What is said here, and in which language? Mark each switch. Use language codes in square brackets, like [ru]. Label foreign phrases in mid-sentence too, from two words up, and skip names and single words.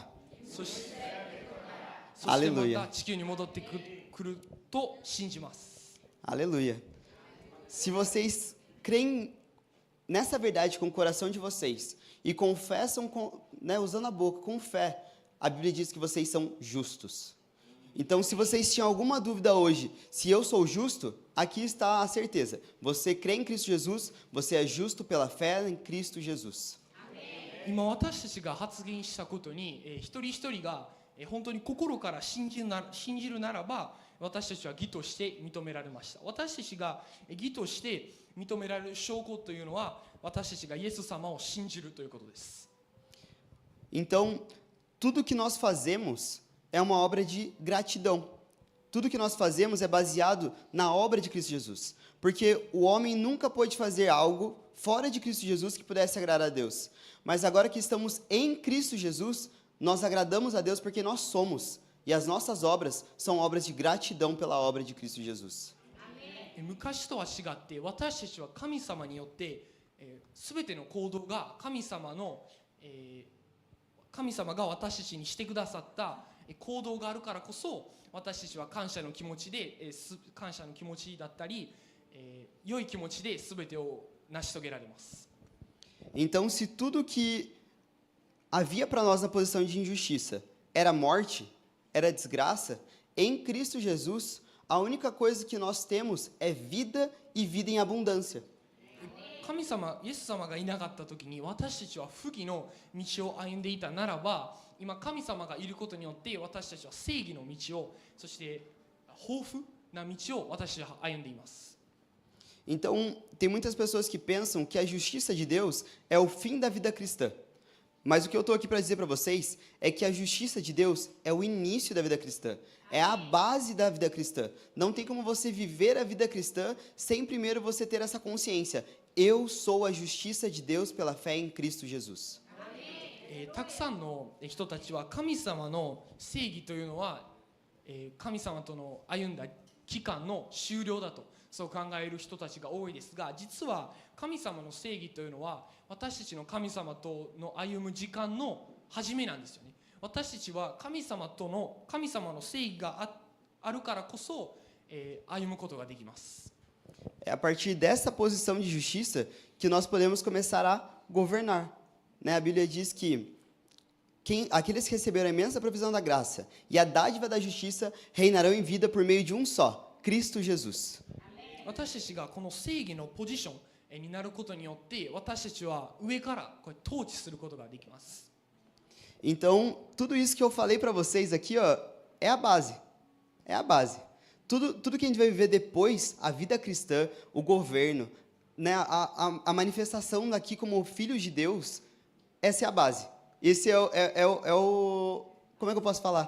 [ja] そして Aleluia. また地球に戻ってくると信じます。 [pt] Aleluia. Se vocês creem nessa verdade com o coração de vocês e confessam, usando a boca, com fé, a Bíblia diz que vocês são justos. Então, se vocês tinham alguma dúvida hoje, se eu sou justo, aqui está a certeza. Você crê em Cristo Jesus, você é justo pela fé em Cristo Jesus. [ja] 今私たちが発言したことに、一人一人が、本当に心から信じるならば私たちは義として認められました。私たちが義として認められる証拠というのは私たちがイエス様を信じるということです。 [pt] Então, tudo que nós fazemos é uma obra de gratidão. Tudo que nós fazemos é baseado na obra de Cristo Jesus. Porque o homem nunca pôde fazer algo fora de Cristo Jesus que pudesse agradar a Deus. Mas agora que estamos em Cristo Jesus, nós agradamos a Deus porque nós somos. E as nossas obras são obras de gratidão pela obra de Cristo Jesus. [ja] 昔とは違って私たちは神様によって全ての行動が神様が私たちにしてくださった行動があるからこそ私たちは感謝の気持ちだったり良い気持ちで全てを成し遂げられます。 [pt] Então, se tudo que havia para nós na posição de injustiça era morte, era desgraça, em Cristo Jesus, a única coisa que nós temos é vida e vida em abundância. [ja] 神様、イエス様がいなかった時に私たちは不義の道を歩んでいたならば、今神様がいることによって私たちは正義の道を、そして豊富な道を私たちは歩んでいます。 [pt] Então, tem muitas pessoas que pensam que a justiça de Deus é o fim da vida cristã. Mas o que eu estou aqui para dizer para vocês é que a justiça de Deus é o início da vida cristã, é a base da vida cristã. Não tem como você viver a vida cristã sem primeiro você ter essa consciência. Eu sou a justiça de Deus pela fé em Cristo Jesus. [ja] たくさんの人たちは神様の正義というのは神様との歩んだ期間の終了だとそう考える人たちが多いですが、実は神様の正義というのは私たちの神様との歩む時間の始めなんですよね。私たちは神様の正義があるからこそ歩むことができます。 [pt] É a partir dessa posição de justiça que nós podemos começar a governar. Né? A Bíblia diz que aqueles que receberam a imensa provisão da graça e a dádiva da justiça reinarão em vida por meio de um só, Cristo Jesus. [ja] 私たちがこの正義のポジションになることによって私たちは上からこれ統治することができます。 [pt] Então, tudo isso que eu falei para vocês aqui, ó, é a base. É a base. Tudo que a gente vai viver depois, a vida cristã, o governo, né, a manifestação daqui como filhos de Deus, essa é a base. Esse é o como é que eu posso falar?